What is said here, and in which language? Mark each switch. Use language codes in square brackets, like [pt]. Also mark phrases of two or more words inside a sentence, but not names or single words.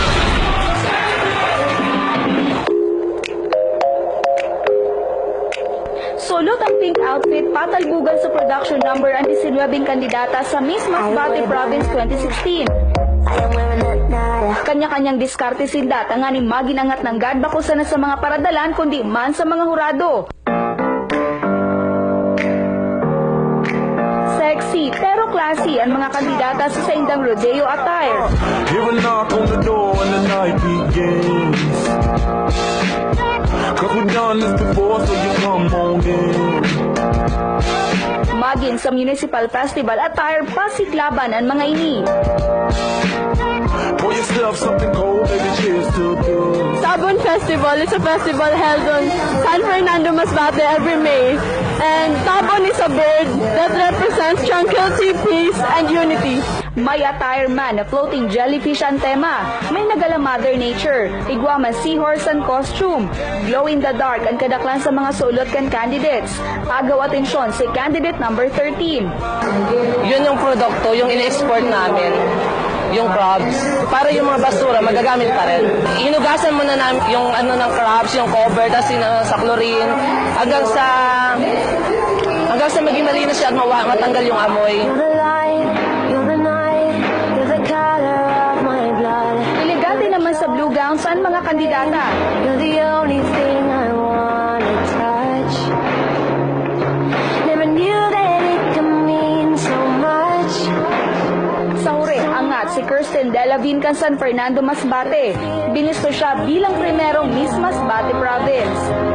[bik] Sulot ang [en] pink outfit, [bik] patalbugan sa [en] production number [bik] ang 19 kandidata sa Miss Masbate Province 2016. Kanya-kanyang diskarte sinda, tanganing maginangat ng God bakusan na sa mga paradalan kundi man sa mga hurado. Sexy pero classy ang mga kandidata sa saindang [en] rodeo attire. Hear a knock on the door and the night begins. Cause we're done this before, so you come on in. [bik] Maging sa [en] Municipal Festival attire, [bik] pasiklaban ang mga ini. [en] Pour yourself something cold, baby, cheers to this. Tabon Festival is a festival held on San Fernando Masbate every May. And Tabon is a bird that represents tranquility, peace, and unity. [bik] May attire man na [en] floating jellyfish [bik] ang tema. May nagala Mother Nature, igwaman seahorse ang costume. [en] Glow in the dark [bik] ang kadaklan sa mga sulot kan candidates. Agaw atensyon si candidate number 13. [tl] Yun yung produkto, yung ina-export namin. Yung crabs, para yung mga basura magagamit pa rin. Hinugasan mo na namin yung ano ng crabs, yung cover, tapos sa chlorine, hanggang sa maging malinis siya at matanggal yung amoy. [bik] Elegante naman sa [en] blue gown [bik] saan mga kandidata. [en] You're the only thing I wanna touch. Never knew that it could mean so much. [bik] Sa huri, angat si Kirsten Delavin kan San Fernando Masbate. Binisto siya bilang primerong Miss Masbate Province.